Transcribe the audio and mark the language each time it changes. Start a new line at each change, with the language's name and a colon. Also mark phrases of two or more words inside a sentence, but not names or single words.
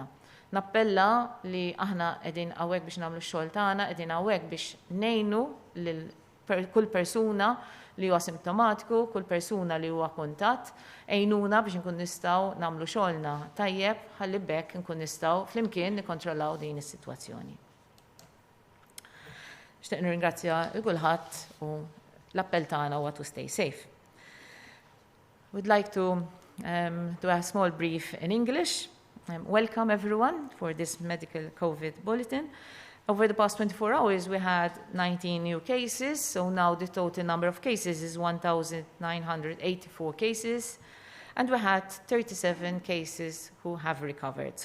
Maltese: Nappella li aħna qegħdin hawnhekk biex nagħmlu x-xogħol tagħna, qegħdin hawnhekk biex ngħinu lil kull persuna li huwa simptomatiku, kull persuna li huwa kuntatt, għejnuna biex nkun nistgħu nagħmlu xogħolna tajjeb ħalli bekk nkun nistgħu flimkien nikkontrollaw din is-sitwazzjoni. Xtieq nirringrazzja kulħadd u l-appell tagħna huwa
English: to stay safe. We'd like to do a small brief in English. Welcome everyone for this medical COVID bulletin. Over the past 24 hours, we had 19 new cases, so now the total number of cases is 1,984 cases, and we had 37 cases who have recovered.